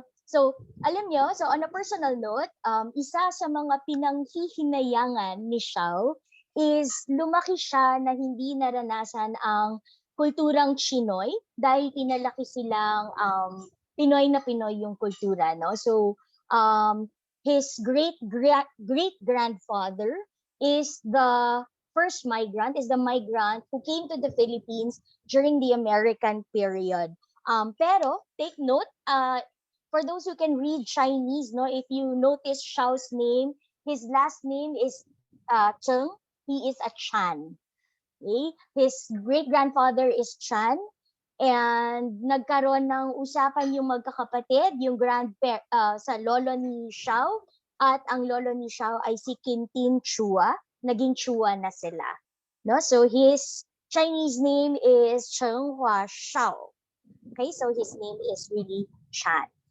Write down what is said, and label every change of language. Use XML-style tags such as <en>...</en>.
<tl>So, alam nyo, so</tl> <en>on a personal note,</en> <tl>isa sa mga pinanghihinayangan ni Xiao is lumaki siya na hindi naranasan ang kulturang Tsinoy dahil pinalaki silang Pinoy na Pinoy yung kultura, no?</tl> <en>So, his great-grandfather is the migrant who came to the Philippines during the American period. Pero, take note, for those who can read Chinese, no, if you notice Xiao's name, his last name is Cheng. He is a Chan. Okay? His great-grandfather is Chan.</en> <tl>And nagkaroon ng usapan yung magkakapatid, yung sa lolo ni Xiao. At ang lolo ni Xiao ay si Quintin Chua. Naging Chua na sila. No?</tl> <en>So his Chinese name is Cheng Hua Xiao. Okay? So his name is really Chan.</en>